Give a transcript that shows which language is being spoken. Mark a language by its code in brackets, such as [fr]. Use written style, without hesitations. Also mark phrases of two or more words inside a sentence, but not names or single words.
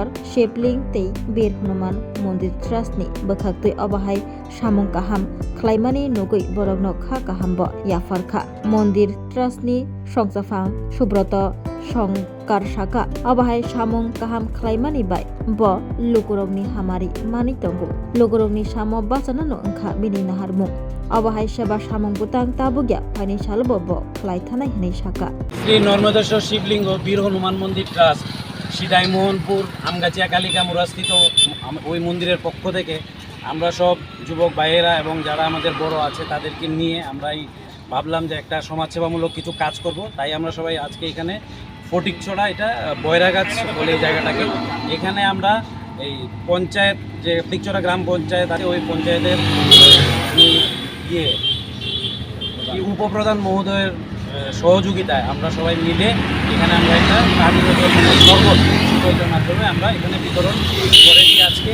[trp] Shivling tei Bir Hanuman Mondir Trustni bwkhaktui obahai samung kaham khlaimani nugui borokno kha kaham bo yafarkha Mondir Trustni songchafang Subroto Songkar Saka obahai samung kaham khlaimani bai bo lukurokni hamari mani tongo lukurokni samo bachanano wngkha bini naharmung obahai seba samung butang tabugya pani salbo bo khlai thanai hinai saka [bn] শ্রী নর্মদেশ্বর শিবলিঙ্গ বীর হনুমান মন্দির ট্রাস্ট সিদাই মোহনপুর আমগাছিয়া কালিকা মুরাস্থিত ওই মন্দিরের পক্ষ থেকে আমরা সব যুবক ভাইয়েরা এবং যারা আমাদের বড় আছে তাদেরকে নিয়ে আমরাই ভাবলাম যে একটা সমাজসেবামূলক কিছু কাজ করব। তাই আমরা সবাই আজকে এখানে ফটিকছড়া এটা বয়রাগাছ বলে এই জায়গাটাকে এখানে আমরা এই পঞ্চায়েত যে ফটিকছড়া গ্রাম পঞ্চায়েত আছে ওই পঞ্চায়েতের উপপ্রধান মহোদয়ের সহযোগিতায় আমরা সবাই মিলে এখানে আমরা একটা পানীয় জল শরবত শীতলের মাধ্যমে আমরা এখানে বিতরণ করেছি আজকে।